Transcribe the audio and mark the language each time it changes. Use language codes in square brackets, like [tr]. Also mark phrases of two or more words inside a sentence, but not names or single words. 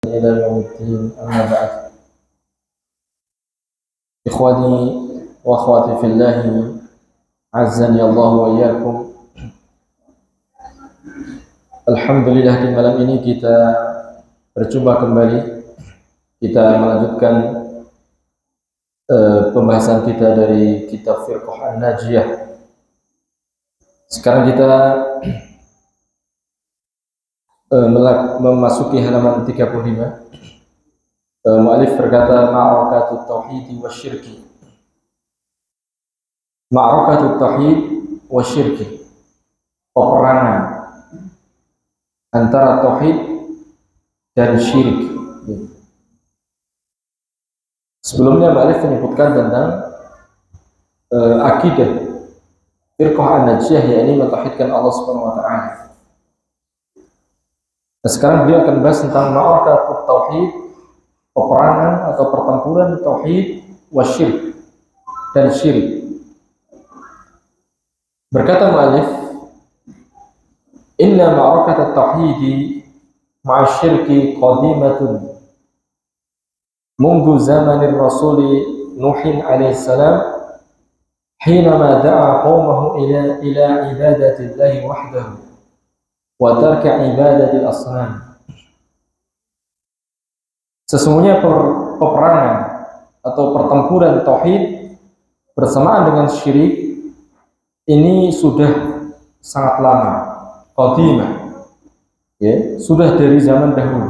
[ar] إلى يوم الدين. أما بعد، إخواني وأخواتي في الله عزني الله وإياkum. [id] Alhamdulillah, di malam ini kita berjumpa kembali. Kita melanjutkan pembahasan kita dari kitab Firqah An-Najiyah. Sekarang kita memasuki halaman 35. Mu'alif berkata [ar] معركة التوحيد والشرك. معركة التوحيد والشرك, [id] peperangan antara tauhid dan syirik. Sebelumnya Mu'alif menyebutkan tentang akidah Firqah An-Najiyah, yakni mentauhidkan Allah [ar] سبحانه وتعالى. [id] Nah, sekarang beliau akan bahas tentang [ar] معركة التوحيد, [id] peperangan atau pertempuran tauhid wasyirk dan syirik. Berkata mu'alif, [ar] إن معركة التوحيد مع الشرك قديمة منذ زمن الرسول نوح عليه السلام حينما دعا قومه إلى عبادة الله وحده وترك عبادة الأصنام. [id] Sesungguhnya peperangan atau pertempuran tauhid bersamaan dengan syirik ini sudah sangat lama, qadimah, ya, sudah dari zaman dahulu.